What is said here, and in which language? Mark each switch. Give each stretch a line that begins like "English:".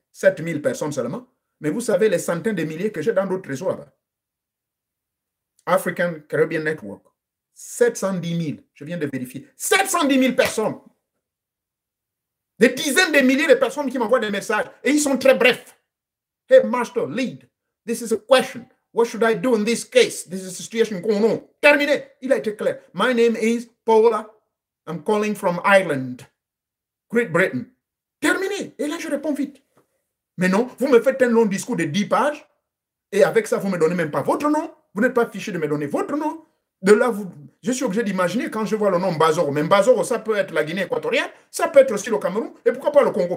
French: 7000 personnes seulement. Mais vous savez les centaines de milliers que j'ai dans d'autres réseaux là-bas. African Caribbean Network. 710 000, je viens de vérifier. 710 000 personnes. Des dizaines de milliers de personnes qui m'envoient des messages. Et ils sont très brefs.
English: Hey, master, lead. This is a question. What should I do in this case? This is a situation going on.
French: Terminé. Il a été clair.
English: My name is Paula. I'm calling from Ireland.
French: Great Britain. Terminé. Et là, je réponds vite. Mais non, vous me faites un long discours de 10 pages. Et avec ça, vous ne me donnez même pas votre nom. Vous n'êtes pas fiché de me donner votre nom. De là, je suis obligé d'imaginer quand je vois le nom Bazoro. Mais Bazoro, ça peut être la Guinée équatoriale. Ça peut être aussi le Cameroun. Et pourquoi pas le Congo?